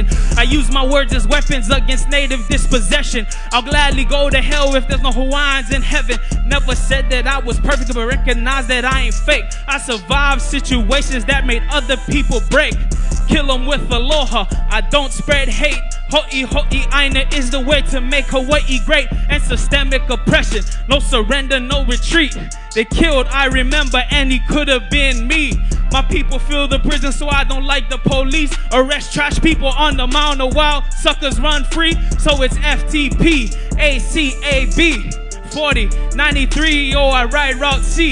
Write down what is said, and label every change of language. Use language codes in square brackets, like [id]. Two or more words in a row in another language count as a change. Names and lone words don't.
[en] I use my words as weapons against native dispossession. I'll gladly go to hell if there's no Hawaiians in heaven. Never said that I was perfect, but recognize that I ain't fake. I survived situations that made other people break. Kill them with aloha, I don't spread hate. [haw] Hoʻihoʻi Ea [en] is the way to make Hawaii great. And systemic oppression, no surrender, no retreat. They killed, I remember, and he could have been me. My people fill the prison, so I don't like the police. Arrest trash people on the mound, the wild suckers run free. So it's FTP, ACAB, 40, 93, oh I ride Route C.